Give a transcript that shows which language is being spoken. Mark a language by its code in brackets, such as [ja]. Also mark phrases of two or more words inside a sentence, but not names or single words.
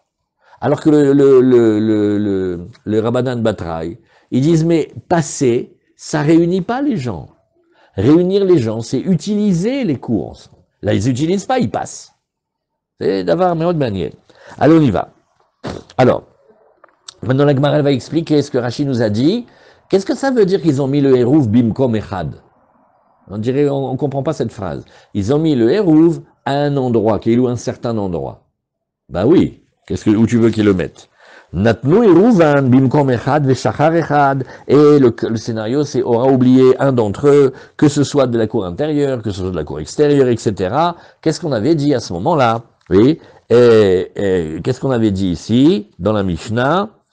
[fr] Alors que le [arc] רבנן בתראי, [fr] ils disent mais passer, ça réunit pas les gens. Réunir les gens, c'est utiliser les cours ensemble. Là, ils n'utilisent pas, ils passent. C'est d'avoir mais autre manière. Allez, on y va. Alors, maintenant la Gemara va expliquer ce que Rashi nous a dit. Qu'est-ce que ça veut dire qu'ils ont mis le Hérouv [he] במקום אחד? [fr] On dirait, on comprend pas cette phrase. Ils ont mis le Hérouv à un endroit, qui est où un certain endroit. Bah oui, où tu veux qu'ils le mettent? [he] נתנו עירובן במקום אחד ושכח אחד. [fr] Et le scénario, c'est aura oublié un d'entre eux, que ce soit de la cour intérieure, que ce soit de la cour extérieure, etc. Qu'est-ce qu'on avait dit à ce moment-là? Oui. Et qu'est-ce qu'on avait dit ici, dans la Mishnah?